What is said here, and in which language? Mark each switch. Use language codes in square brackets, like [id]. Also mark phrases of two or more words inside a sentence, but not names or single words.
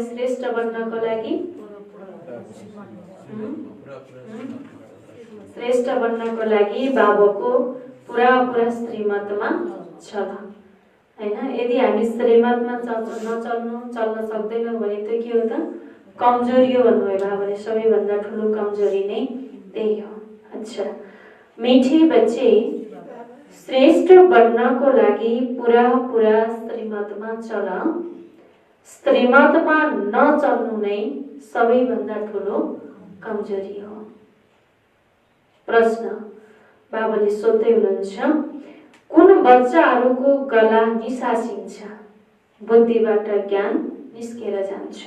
[ne] श्रेष्ठ बन्नको लागि श्रेष्ठ बन्नको लागि बाबाको पुरा श्रीमतमा चल हैन। यदि हामी श्रीमतमा चल्न सक्दैनौँ भने त के हो त? कमजोरी हो भन्नुभयो बाबाले। सबैभन्दा ठुलो कमजोरी नै त्यही हो। [hi] अच्छा मीठे बच्चे, [ne] श्रेष्ठ बन्नको लागि पुरा श्रीमतमा चल। श्रीमतमा नचल्नु नै सबैभन्दा ठुलो कमजोरी हो। प्रश्न बाबाले सोध्दै हुनुहुन्छ कुन बच्चाहरूको गला निसासिन्छ बुद्धिबाट ज्ञान निस्केर जान्छ?